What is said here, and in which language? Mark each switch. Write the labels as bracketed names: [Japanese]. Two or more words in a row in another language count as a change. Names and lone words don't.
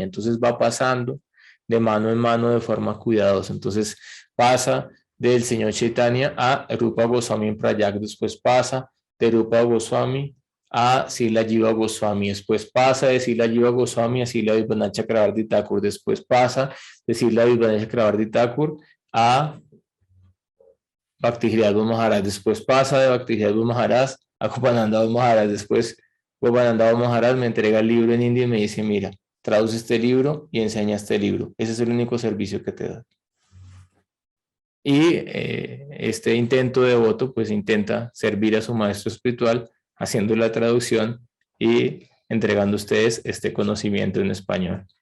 [Spanish] Entonces va pasando de mano en mano de forma cuidadosa. Entonces pasa del señor Chaitanya a Rupa Goswami en Prayag, después pasa de Rupa Goswami a Srila Jiva Goswami, después pasa de Srila Jiva Goswami a Srila Vivana Chakravarti Thakur, después pasa de Srila Vivana Chakravarti Thakur a Bhakti Hridaya Bodh Maharaj, después pasa de Bhakti Hridaya Bodh Maharaj a Gopananda Bodh Maharaj, después Gopananda Bodh Maharaj me entrega el libro en India y me dice, mira, traduce este libro y enseña este libro. Ese es el único servicio que te da. Y este intento devoto, pues intenta servir a su maestro espiritual haciendo la traducción y entregando a ustedes este conocimiento en español.